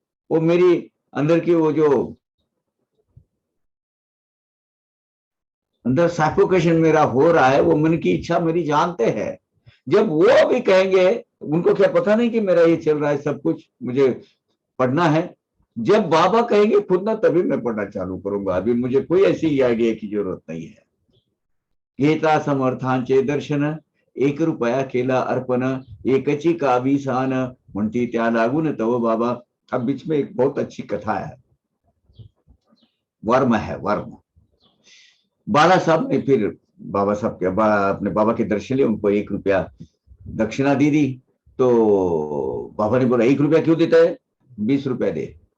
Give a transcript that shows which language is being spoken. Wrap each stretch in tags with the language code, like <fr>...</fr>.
<hi>वो मेरी अंदर की वो जो अंदर सैफोकेशन मेरा हो रहा है, वो मन की इच्छा मेरी जानते हैं। जब वो अभी कहेंगे, उनको क्या पता नहीं कि मेरा ये चल रहा है सब कुछ, मुझे पढ़ना है। जब बाबा कहेंगे खुद ना, तभी मैं पढ़ना चालू करूंगा। अभी मुझे कोई ऐसी आइडिया की जरूरत नहीं है।</hi> <mr>घेता समर्थांचे दर्शन, एक रुपया केला अर्पण, एकची कावी सान, म्हणती त्या लागून तव बाबा।</mr> <hi>अब बीच में एक बहुत अच्छी कथा है, वर्म है वर्म। बाला साहब ने फिर बाबा साहब के अपने बाबा के दर्शन लिए, उनको 1 रुपया दक्षिणा दी। तो बाबा ने बोला 1 रुपया क्यों देता है, 20 रुपया दे।</hi>